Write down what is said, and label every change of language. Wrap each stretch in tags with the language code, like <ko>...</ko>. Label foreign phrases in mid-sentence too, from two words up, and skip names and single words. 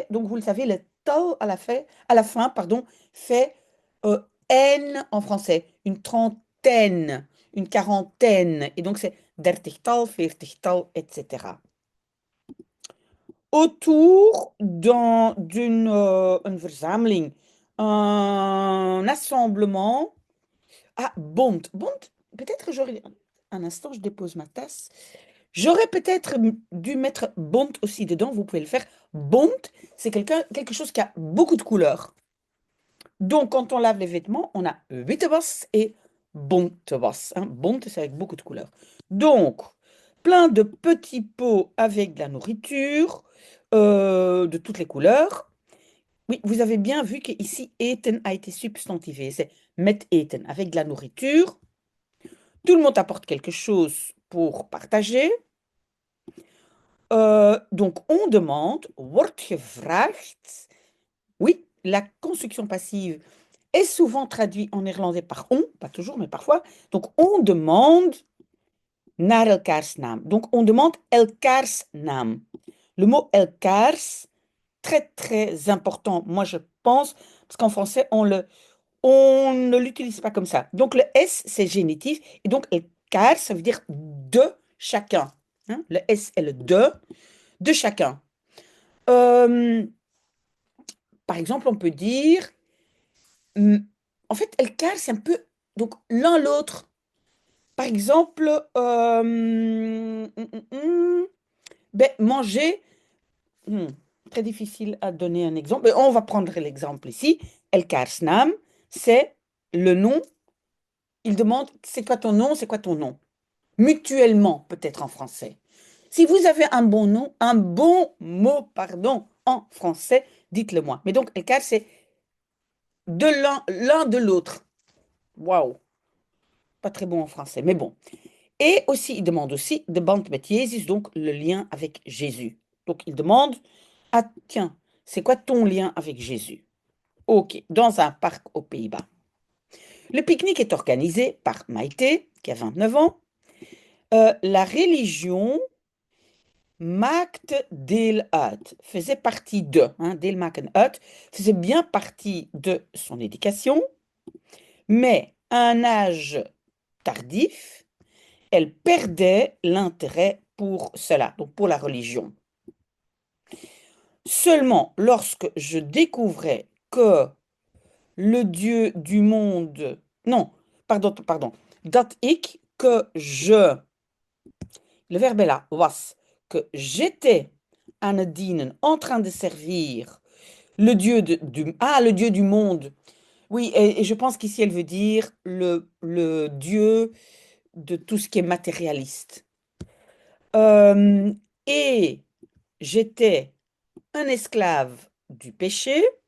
<fr>Donc, vous le savez, le tal à la fin, pardon, fait N en français. Une trentaine, une quarantaine. Et donc, c'est</fr> <nl>dertigtal, veertigtal,</nl> <fr>etc. Autour d'une</fr> <nl>een verzameling,</nl> <fr>un assemblement. Ah, bond. Bond, peut-être que j'aurais... Un instant, je dépose ma tasse. J'aurais peut-être dû mettre bont aussi dedans, vous pouvez le faire. Bont, c'est quelque chose qui a beaucoup de couleurs. Donc, quand on lave les vêtements, on a</fr> <nl>witte was</nl> <fr>et</fr> <nl>bonte was.</nl> <fr>Hein. Bont, c'est avec beaucoup de couleurs. Donc, plein de petits pots avec de la nourriture de toutes les couleurs. Oui, vous avez bien vu qu'ici, eten a été substantivé. C'est</fr> <nl>met eten,</nl> <fr>avec de la nourriture. Tout le monde apporte quelque chose pour partager. Donc, on demande,</fr> <nl>wordt gevraagd.</nl> <fr>Oui, la construction passive est souvent traduite en néerlandais par on, pas toujours, mais parfois. Donc, on demande</fr> <nl>naar elkaars naam.</nl> <fr>Donc, on demande</fr> <nl>elkaars naam.</nl> <fr>Le mot elkaars, très, très important, moi, je pense, parce qu'en français, on ne l'utilise pas comme ça. Donc, le S, c'est génitif, et donc elkaar, ça veut dire de chacun. Hein. Le S est le de chacun. Euh, Par exemple, on peut dire, hum, en fait, elkaar, c'est un peu, donc l'un l'autre. Par exemple, ben, manger, hmm, très difficile à donner un exemple, mais on va prendre l'exemple ici.</fr> <nl>Elkaars naam,</nl> <fr>c'est le nom. Il demande, c'est quoi ton nom, c'est quoi ton nom? Mutuellement, peut-être en français. Si vous avez un bon nom, un bon mot, pardon, en français, dites-le moi. Mais donc, elkaar, c'est de l'un de l'autre. Waouh, pas très bon en français, mais bon. Et aussi, il demande aussi de</fr> <nl>band met Jezus,</nl> <fr>donc le lien avec Jésus. Donc, il demande, ah tiens, c'est quoi ton lien avec Jésus? Ok, dans un parc aux Pays-Bas. Le pique-nique est organisé par Maïté, qui a 29 ans. La religion</fr> <nl>maakt deel uit,</nl> <fr>faisait partie de, hein,</fr> <nl>deel maken uit,</nl> <fr>faisait bien partie de son éducation, mais à un âge tardif, elle perdait l'intérêt pour cela, donc pour la religion. Seulement lorsque je découvrais que le Dieu du monde, non, pardon,</fr> <nl>dat ik,</nl> <fr>que je, le verbe est là, was, que j'étais</fr> <nl>aan het dienen,</nl> <fr>en train de servir le Dieu le Dieu du monde. Oui, et je pense qu'ici elle veut dire le Dieu de tout ce qui est matérialiste. Euh, et j'étais un esclave du péché.</fr>